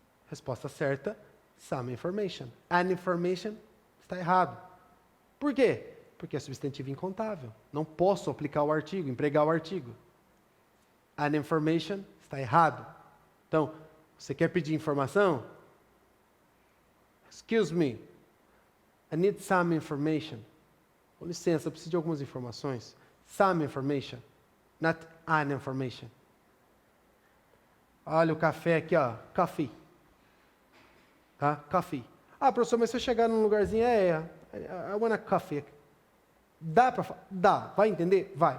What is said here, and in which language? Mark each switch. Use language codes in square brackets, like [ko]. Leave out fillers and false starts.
[pt] Resposta certa, some information. An information está errado. Por quê? Porque é substantivo incontável. Não posso aplicar o artigo, empregar o artigo. An information está errado. Então, você quer pedir informação? [en] Excuse me, I need some information. [pt] Com licença, eu preciso de algumas informações. [en] Some information, not an information. [pt] Olha o café aqui, ó, [en] coffee. [pt] Tá? Coffee. Ah, professor, mas se eu chegar num lugarzinho, [en] I want a coffee. [pt] Dá para falar? Dá. Vai entender? Vai.